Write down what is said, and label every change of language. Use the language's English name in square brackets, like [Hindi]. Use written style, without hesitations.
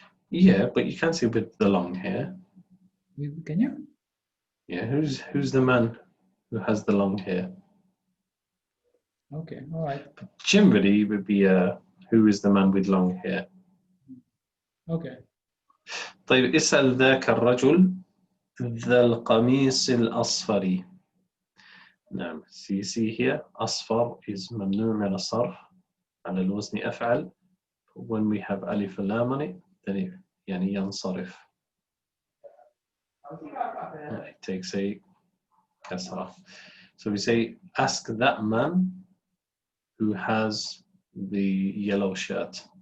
[English] Yeah, but you can't say with the long hair. Can you? Yeah, who's the man who has the long hair? Okay, all right. But generally, it would be who is the man with long hair? Okay. [Arabic] طيب, اسأل ذاك الرجل ذا القميص الأصفر. نعم. [English] So you see here, أصفر is ممنوع من الصرف على الوزن أفعل. When we have ألف اللام on it, then it [Arabic] يعني ينصرف. [English] It takes a kasra. So we say, ask that man who has the yellow shirt.